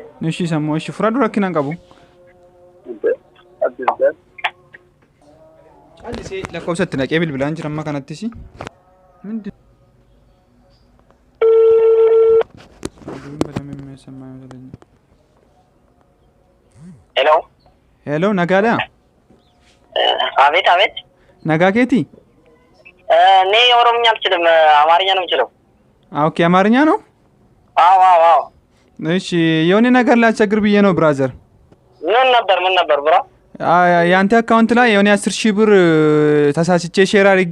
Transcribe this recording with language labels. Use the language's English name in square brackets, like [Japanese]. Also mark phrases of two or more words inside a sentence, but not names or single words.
[Oromo] Nishiisa immoo ishee fura dura rakkinaan qabu. Callisee lakkoofsatti naqee bilbilaan jira amma kanattis. Hello, nagaadha? [Amharic] አቤት [Oromo] nagaa keeti? [Amharic] እኔ ኦሮምኛ አልችልም አማርኛ ነው የምችለው። ኦኬ አማርኛ ነው? አዎ እሺ የሆነ ነገር ላስቸግር ብዬ ነው ብራዘር። ምን ነበር ብራ? ያንተ አካውንት ላይ የሆነ 10,000 ብር ተሳስቼ ሼር አድርጌ